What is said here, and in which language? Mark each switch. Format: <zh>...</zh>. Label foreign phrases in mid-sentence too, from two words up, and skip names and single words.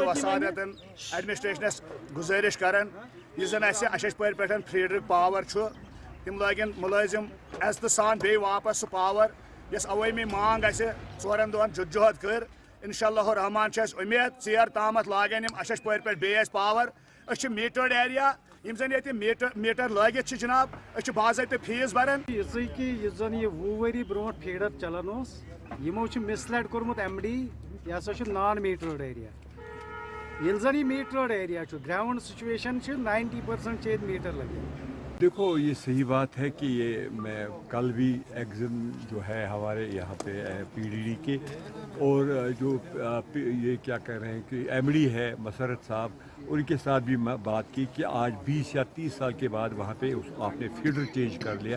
<ks>وسادتن ایڈمنسٹریشنس گزٲرش کران یُس زن اسہِ اششپورِ پٮ۪ٹھ فیٖڈرُک پاور چھُ تِم لٲگن مُلٲزِم عزتہٕ سان بیٚیہِ واپس سُہ پاور یۄس عوٲمی مانگ اسہِ 4 دۄہن جدوجہد کٔر</ks> <ar>انشاء اللہ الرحمان</ar> <ks>چھِ اسہِ اُمید ژیر تامتھ لاگن یِم اششپورِ پٮ۪ٹھ بیٚیہِ اسہِ پاور أسۍ چھِ</ks> <en>metered area</en> <ks>یِم زن ییٚتہِ میٖٹر لٲگِتھ چھِ جناب أسۍ چھِ باضٲبطہٕ فیٖس بران یِژٕے کہِ یُس زن یہِ 20 ؤری برونٛٹھ فیٖڈر چلان اوس یِمو چھُ مسلیڈ کوٚرمُت ایم ڈی یہِ ہسا چھُ</ks> <en>non metered area</en> <ks>ییٚلہِ زن یہِ</ks> <en>metered area</en> <ks>چھُ</ks> <en>ground situation</en> <ks>چھِ 90% چھِ ییٚتہِ میٖٹر لگے.</ks> <ur>دیکھو یہ صحیح بات ہے کہ یہ میں کل بھی ایگزم جو ہے ہمارے یہاں پہ پی ڈی ڈی کے اور جو یہ کیا کہہ رہے ہیں کہ ایم ڈی ہے مسرت صاحب ان کے ساتھ بھی بات کی کہ آج 20 یا 30 سال کے بعد وہاں پہ آپ نے</ur> <en>feeder change</en> <ur>کر لیا.</ur>